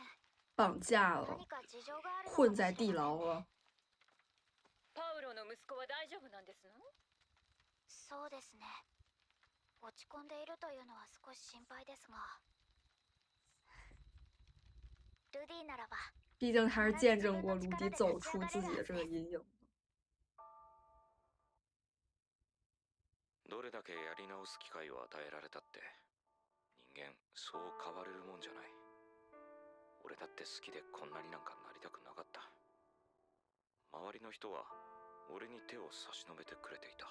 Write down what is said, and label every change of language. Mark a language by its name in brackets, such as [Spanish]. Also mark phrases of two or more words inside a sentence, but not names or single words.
[Chinese] 绑架了， [Japanese] 何か事情があるのかもしれません。 [Chinese] 混在地牢了。 [Japanese] パウロの息子は大丈夫なんですの？そうですね。落ち込んでいるというのは少し心配ですが。ルディならば。 [Chinese] 毕竟他是见证过鲁迪走出自己的这个阴影。 [Japanese] どれだけやり直す機会を与えられたって人間そう変われるもんじゃない。俺だって好きでこんなになんかなりたくなかった。周りの人は俺に手を差し伸べてくれていた。